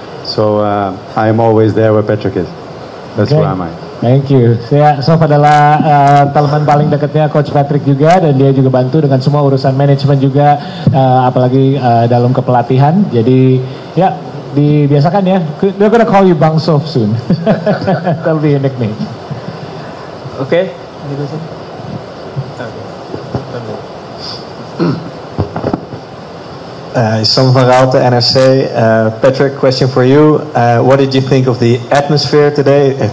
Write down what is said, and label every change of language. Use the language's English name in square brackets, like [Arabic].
[English] So I am always there where Patrick is. That's where I'm at. Thank you. [Indonesian] Sof adalah teman paling dekatnya Coach Patrick juga, dan dia juga bantu dengan semua urusan manajemen juga, apalagi dalam kepelatihan. Jadi ya dibiasakan ya. [English] They're gonna call you Bang Sof soon. That'll be a nickname. Okay. Sam van Raalte, NRC. Patrick, question for you. What did you think of the atmosphere today?